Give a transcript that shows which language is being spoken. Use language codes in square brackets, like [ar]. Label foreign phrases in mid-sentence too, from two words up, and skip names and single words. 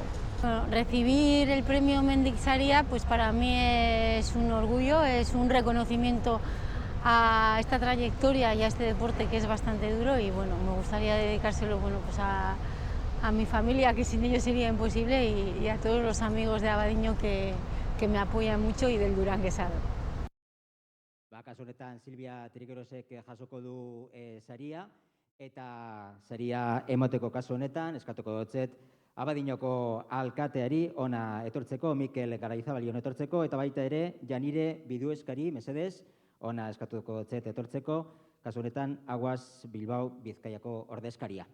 [es] Recibir el premio Mendic Saria, pues para mí es un orgullo, es un reconocimiento a esta trayectoria y a este deporte que es bastante duro y me gustaría dedicárselo a mi familia, que sin ellos sería imposible, y a todos los amigos de Abadiño que me apoyan mucho y del Durán Quesado. [eu] Kasu honetan Silvia Triguerosek jasoko du saria, eta saria emoteko kasu honetan eskatuko dotzet Abadiñoko alkateari ona etortzeko, Mikel Garaizabali ona etortzeko, eta baita ere Janire Bidueskari, mesedez, ona eskatuko dotzet etortzeko, kasu honetan Aguas Bilbao Bizkaiako ordezkaria.